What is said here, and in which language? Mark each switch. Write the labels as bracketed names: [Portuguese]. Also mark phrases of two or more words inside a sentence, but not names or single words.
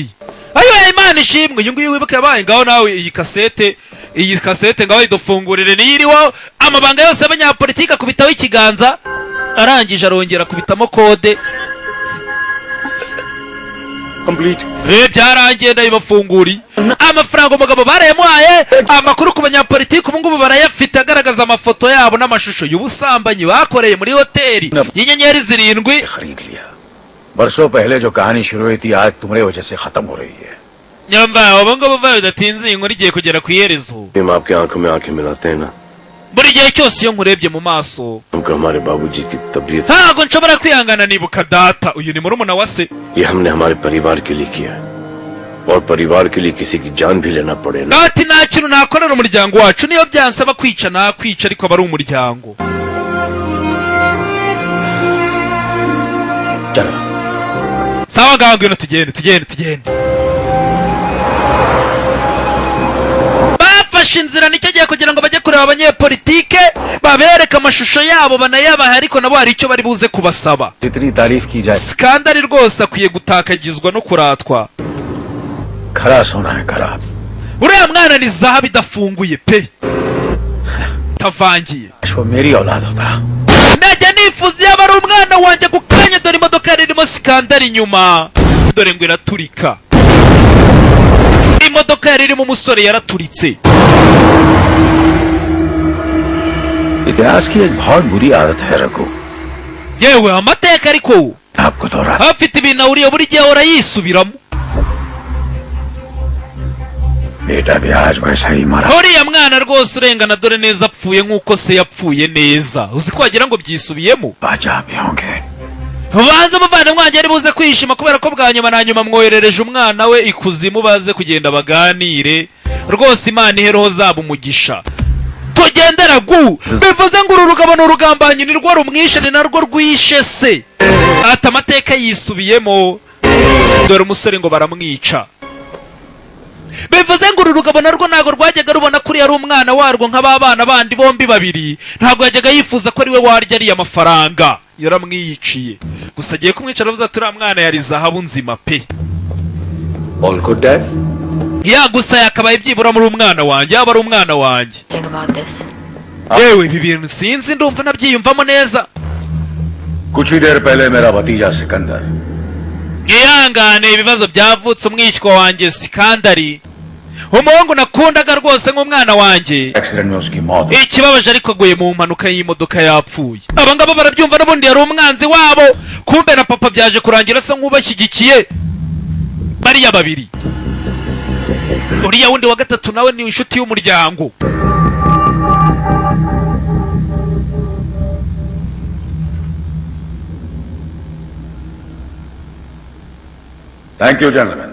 [Kinyarwanda] Ayo Imana ishimwe uyu nguyu wibuke yabaye ngaho nawe iyi kasete ngaho idufungurire niyiriho amabanga yose y'abanyapolitike kubitaho ikiganza arangije arongera kubitamo kode Complete. byarangiye ndabibafunguri amafaranga umugabo barayamuhaye amakuru ku banyapolitiki ubu ngubu barayafite agaragaza amafoto yabo n'amashusho y'ubusambanyi bakoreye muri hoteli y'inyenyeri 7 [Hindi] खरीद लिया बरसों पहले जो कहानी शुरू हुई थी आज तुम्हारी वजह से खत्म हो रही है. [Kinyarwanda] nyamba abo ngabo bidatinze inkuru igiye kugera ku iherezo. [Hindi] हम आपकी आंखों में आंखें मिलाते हैं ना [Kinyarwanda] buri gihe cyose iyo nkurebye mu maso [Hindi] क्योंकि हमारे बाबूजी की तबीयत [Kinyarwanda] ntabwo nshobora kwihangana nibuka data. Uyu ni murumuna wa se. [Hindi] ये हमने हमारे परिवार के लिए किया है और परिवार के लिए किसी की जान भी लेना पड़े ना [Kinyarwanda] ati nta kintu nakorera umuryango wacu niyo byansaba kwica nakwica ariko aba ari umuryango. [Hindi] चलो [Kinyarwanda] sawa ngaho ngwino tugende. bafashe inzira nicyo gihe kugira ngo bajye kureba abanyepolitike babereka amashusho yabo banayabaha ariko nabo hari icyo bari buze kubasaba. [Hindi] जितनी तारीफ की जाए [Kinyarwanda] Skandari rwose akwiye gutakagizwa no kuratwa. [Hindi] खरा सोना है खराब [Kinyarwanda] uriya mwana ni zahabu idafunguye pe itavangiye. [Hindi] वो मेरी औलाद होता [Kinyarwanda] najya nifuza yaba ari umwana wanjye gukanya dore imodoka yari irimo Skandari inyuma dore ngo iraturika. imodoka yari irimo umusore yaraturitse. [Hindi] इतिहास की एक बहुत बुरी आदत है रघु [Kinyarwanda] yewe amateka ariko [Hindi] आपको दोहरा [Kinyarwanda] afite ibintu ahuriye buri gihe ahora yisubiramo. [Hindi] बेटा भी आज वैसा ही मरा [Kinyarwanda] uriya mwana rwose urengana dore neza apfuye nk'uko se yapfuye neza. uzi ko wagira ngo byisubiyemo. बाजा भी होंगे ubanza umuvandimwe wanjye ari buze kwishima kubera ko bwa nyuma na nyuma mwoherereje umwana we ikuzimu baze kugenda baganire. rwose imana ihereho zaba umugisha. tugendera gu bivuze ngo uru rugabo ni urugambanyi ni rwo rumwishe ni narwo rwishe se. ati amateka yisubiyemo dore umusore ngo baramwica. bivuze ngo uru rugabo narwo ntabwo rwajyaga rubona kuri ari umwana warwo nk'ababana bandi bombi babiri. ntabwo yajyaga yifuza ko ari we warya ariya mafaranga. yaramwiyiciye gusa agiye kumwica aravuze ati uriya mwana yari zahabu nzima pe. [English] All good, Dad? [Kinyarwanda] ya gusa yakabaye byibura muri umwana wanjye yaba ari umwana wanjye. [English] Think about this. [Kinyarwanda] yewe ibi bintu sinzi ndumva nabyiyumvamo neza. [Hindi] कुछ ही देर पहले मेरा भतीजा सिकंदर [Kinyarwanda] mwihangane ibibazo byavutse umwishywa wanjye Sikandari umuhungu nakundaga rwose nk'umwana wanjye. [Hindi] एक्सीडेंट में उसकी मौत हुई। [Kinyarwanda] ikibabaje ariko aguye mu mpanuka y'imodoka yapfuye. aba ngaba barabyumva n'ubundi yari umwanzi wabo kumbe na papa byaje kurangira asa nk'ubashyigikiye bariya babiri. uriya wundi wa gatatu nawe ni inshuti y'umuryango. [English] Thank you gentleman